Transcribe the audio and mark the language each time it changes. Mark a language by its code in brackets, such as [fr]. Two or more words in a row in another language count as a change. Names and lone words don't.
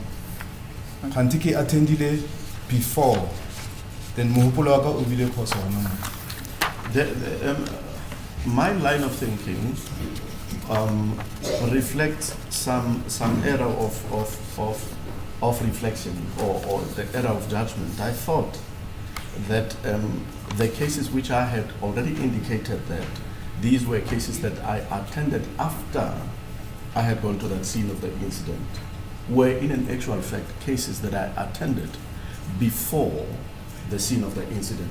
[st] Khanti ke attendile [en] before then [st] mohopolo wa ka o bile khosa hona mo. [en] My line of thinking reflects some error of reflection or the error of judgment. I thought that the cases which I had already indicated that these were cases that I attended after I had gone to that scene of the incident, were in an actual fact cases that I attended before the scene of the incident.